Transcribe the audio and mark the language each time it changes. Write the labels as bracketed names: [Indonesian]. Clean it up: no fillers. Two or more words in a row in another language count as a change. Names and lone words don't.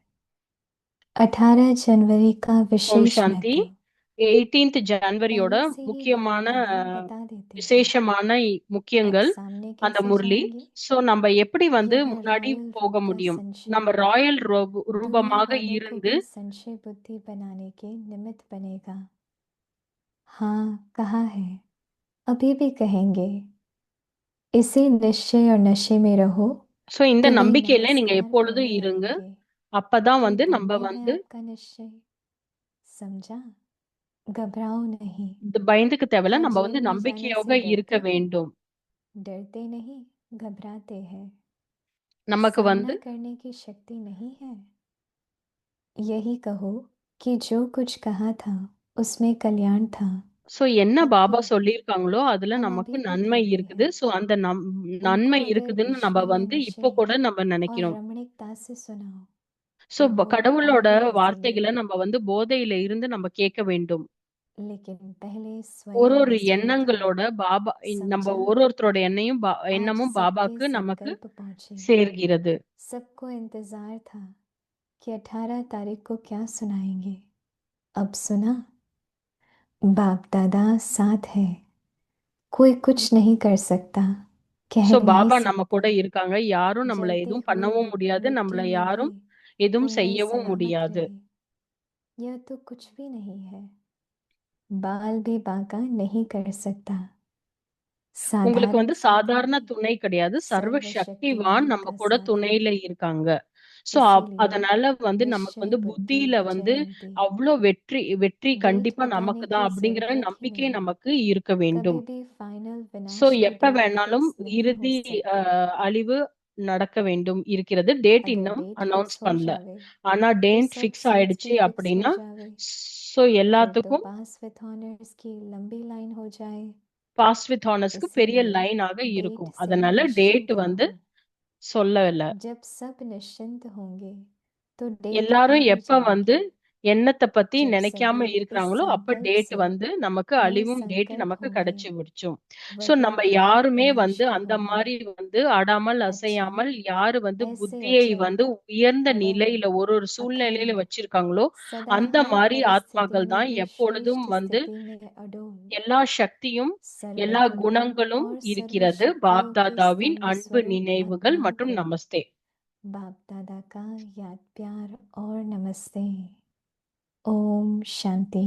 [Hindi] 18 जनवरी का ओम विशेष शांति। महत्व [Tamil] 18th ஜனவரியோட [Hindi] पहले से ही [Tamil] முக்கியமான [Hindi] बाबा जी बता देते हैं। [Tamil] விசேஷமான [Hindi] अब [Tamil] முக்கியங்கள் [Hindi] सामने [Tamil] அந்த [Hindi] कैसे [Tamil] முரளி. [Hindi] जाएंगे? [Tamil] சோ நம்ம எப்படி வந்து [Hindi] यह [Tamil] முன்னாடி [Hindi] रॉयल [Tamil] போக [Hindi] रूप का [Tamil] முடியும்? [Hindi] संशय [Tamil] நம்ம ராயல் [Hindi] दुनिया [Tamil] ரூபமாக [Hindi] वालों को [Tamil] இருந்து [Hindi] भी संशय बुद्धि बनाने के निमित्त बनेगा। हाँ, कहा है, अभी भी कहेंगे। इसी निश्चय और नशे में रहो [Tamil] சோ இந்த [Hindi] तो वे [Tamil] நம்பிக்கையில நீங்க [Hindi] नमस्कार [Tamil] எப்பொழுதும் [Hindi] करने [Tamil] இருங்க. [Hindi] आएंगे [Tamil] அப்பதான் [Hindi] कि [Tamil] வந்து நம்ம [Hindi] धन्य है [Tamil] வந்து [Hindi] आपका निश्चय। समझा? घबराओ नहीं। [Tamil] பயந்துக்கு தேவையில்ல. [Hindi] हाँ, [Tamil] நம்ம [Hindi] जेल [Tamil] வந்து [Hindi] में जाने [Tamil] நம்பிக்கையோட [Hindi] से [Tamil] இருக்க [Hindi] डरते हैं? [Tamil] வேண்டும். [Hindi] डरते नहीं, घबराते हैं। [Tamil] நமக்கு வந்து [Hindi] सामना करने की शक्ति नहीं है। यही कहो कि जो कुछ कहा था उसमें कल्याण था। [Tamil] சோ என்ன [Hindi] अब [Tamil] பாபா [Hindi] भी है। [Tamil] சொல்லியிருக்காங்களோ அதுல [Hindi] हम [Tamil] நமக்கு [Hindi] अभी भी [Tamil] நன்மை [Hindi] कहते [Tamil] இருக்குது. [Hindi] हैं। [Tamil] சோ அந்த [Hindi] उनको [Tamil] நன்மை [Hindi] अगर [Tamil] இருக்குதுன்னு நம்ம [Hindi] ईश्वरीय [Tamil] வந்து [Hindi] नशे [Tamil] இப்போ கூட நம்ம [Hindi] और [Tamil] நினைக்கிறோம். [Hindi] रमणीकता से सुनाओ [Tamil] சோ [Hindi] तो वो और [Tamil] கடவுளோட [Hindi] भी हंसेंगे। [Tamil] வார்த்தைகளை நம்ம வந்து போதையில இருந்து நம்ம கேட்க வேண்டும். [Hindi] लेकिन पहले [Tamil] ஒரு [Hindi] स्वयं [Tamil] ஒரு [Hindi] मजबूत हो। [Tamil] எண்ணங்களோட பாபா நம்ம [Hindi] समझा? [Tamil] ஒருத்தரோட [Hindi] आज [Tamil] எண்ணமும் [Hindi] सबके [Tamil] பாபாக்கு நமக்கு [Hindi] संकल्प पहुंचे। [Tamil] சேர்கிறது. [Hindi] सबको इंतजार था कि 18 तारीख को क्या सुनाएंगे। अब सुना? बाप दादा साथ है, कोई कुछ नहीं कर सकता, कह [Tamil] சோ [Hindi] नहीं [Tamil] பாபா நம்ம [Hindi] सकता। [Tamil] கூட இருக்காங்க. யாரும் நம்மள [Hindi] जलते [Tamil] எதுவும் [Hindi] हुए [Tamil] பண்ணவும் முடியாது. [Hindi] मिट्टी [Tamil] நம்மள [Hindi] में भी [Tamil] யாரும் எதுவும் [Hindi] उंगली [Tamil] செய்யவும் [Hindi] सलामत [Tamil] முடியாது. [Hindi] रहे। यह तो कुछ भी नहीं है, बाल भी बांका नहीं कर सकता। [Tamil] உங்களுக்கு [Hindi] साधारण [Tamil] வந்து [Hindi] साथ [Tamil] சாதாரண [Hindi] नहीं, [Tamil] துணை கிடையாது. சர்வ சக்திவான் [Hindi] सर्वशक्तिमान [Tamil] நம்ம [Hindi] का [Tamil] கூட [Hindi] साथ है। [Tamil] துணையில இருக்காங்க. சோ [Hindi] इसीलिए [Tamil] அதனால வந்து நமக்கு [Hindi] निश्चय [Tamil] வந்து [Hindi] बुद्धि [Tamil] புத்தியில வந்து [Hindi] जयंती। [Tamil] அவ்வளோ வெற்றி வெற்றி [Hindi] डेट [Tamil] கண்டிப்பா [Hindi] बताने [Tamil] நமக்கு தான் [Hindi] की [Tamil] அப்படிங்கிற [Hindi] जरूरत ही [Tamil] நம்பிக்கை [Hindi] नहीं। [Tamil] நமக்கு இருக்க [Hindi] कभी [Tamil] வேண்டும். [Hindi] भी फाइनल [Tamil] சோ [Hindi] विनाश का [Tamil] எப்ப [Hindi] डेट [Tamil] வேணாலும் [Hindi] फिक्स नहीं हो [Tamil] இறுதி [Hindi] सकती। [Tamil] அழிவு நடக்க வேண்டும் இருக்கிறது. டேட் [Hindi] अगर [Tamil] இன்னும் [Hindi] डेट [Tamil] அனௌன்ஸ் [Hindi] फिक्स हो [Tamil] பண்ணல. [Hindi] जावे [Tamil] ஆனா [Hindi] तो [Tamil] டேட் [Hindi] सब [Tamil] ஃபிக்ஸ் [Hindi] सीट्स [Tamil] ஆயிடுச்சு [Hindi] भी फिक्स हो [Tamil] அப்படின்னா [Hindi] जावे। [Tamil] சோ [Hindi] फिर तो [Tamil] எல்லாத்துக்கும் [English] pass with honours [Hindi] की लंबी लाइन हो जाए। [English] pass with honours [Tamil] பெரிய [Hindi] इसीलिए [Tamil] லைனாக [Hindi] डेट [Tamil] இருக்கும். [Hindi] से [Tamil] அதனால டேட் [Hindi] निश्चिंत [Tamil] வந்து [Hindi] रहो। [Tamil] சொல்லல. [Hindi] जब सब निश्चिंत होंगे तो डेट आ [Tamil] எல்லாரும் [Hindi] ही [Tamil] எப்ப வந்து [Hindi] जाएगी। [Tamil] எண்ணத்தை பத்தி [Hindi] जब [Tamil] நினைக்காம [Hindi] सभी इस [Tamil] இருக்கிறாங்களோ அப்ப [Hindi] संकल्प [Tamil] டேட் [Hindi] से [Tamil] வந்து நமக்கு [Hindi] नए [Tamil] அழிவும் டேட் [Hindi] संकल्प [Tamil] நமக்கு [Hindi] होंगे, [Tamil] கிடைச்சு விடுச்சோம். சோ [Hindi] वही [Tamil] நம்ம [Hindi] ज्ञात [Tamil] யாருமே வந்து [Hindi] विनष्ट [Tamil] அந்த [Hindi] होंगे। [Tamil] மாதிரி வந்து ஆடாமல் [Hindi] अच्छा, [Tamil] அசையாமல் யாரு வந்து [Hindi] ऐसे [Tamil] புத்தியை [Hindi] अचल [Tamil] வந்து உயர்ந்த [Hindi] अड़ल [Tamil] நிலையில ஒரு ஒரு சூழ்நிலையில [Hindi] अखंड [Tamil] வச்சிருக்காங்களோ [Hindi] सदा [Tamil] அந்த [Hindi] हर [Tamil] மாதிரி [Hindi] परिस्थिति [Tamil] ஆத்மாக்கள் [Hindi] में [Tamil] தான் [Hindi] भी [Tamil] எப்பொழுதும் [Hindi] श्रेष्ठ [Tamil] வந்து [Hindi] स्थिति में अडोल [Tamil] எல்லா சக்தியும் எல்லா [Hindi] सर्वगुणी [Tamil] குணங்களும் [Hindi] और [Tamil] இருக்கிறது. [Hindi] सर्वशक्तियों के [Tamil] பாப்தாதாவின் [Hindi] स्तंभ [Tamil] அன்பு [Hindi] स्वरूप [Tamil] நினைவுகள் [Hindi] आत्माओं [Tamil] மற்றும் [Hindi] को [Tamil] நமஸ்தே. [Hindi] बाप दादा का याद प्यार और नमस्ते। ओम शांति।